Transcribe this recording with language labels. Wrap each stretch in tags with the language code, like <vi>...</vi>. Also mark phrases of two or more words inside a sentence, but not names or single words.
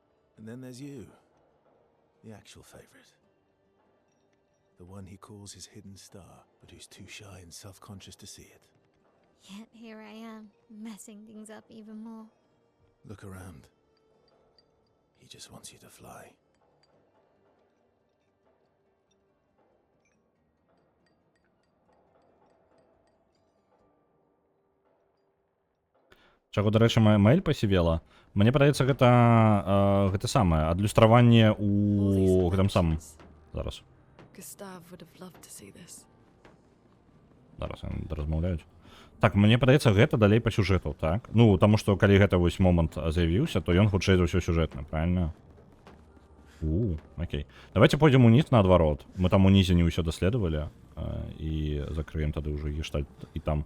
<en>And then there's you. The actual favorite. The one he calls his hidden star, but who's too shy and self-conscious to see it. Yet here I am, messing things up even more. Look around. He just wants you to fly.</en> <be>Чаго, дарэчы, Маэль пасівела. Мне падаецца, гэта самае адлюстраванне</be> <en>All these</en> <be>у гэтым самым.</be> <en>connections.</en> <be>Зараз.</be> <en>Gustav would have loved to see this.</en> <be>Зараз яны размаўляюць. Так, мне падаецца, гэта далей па сюжэту, так? Ну, таму што калі гэта вось момант з'явіўся, то ён хутчэй за ўсё сюжэтны, правильно? Окей.</be> <ru>Давайте пойдем</ru> <be>уніз наадварот. Мы там унізе не ўсё даследавалі і закрыем тады ўжо гештальт і там.</be>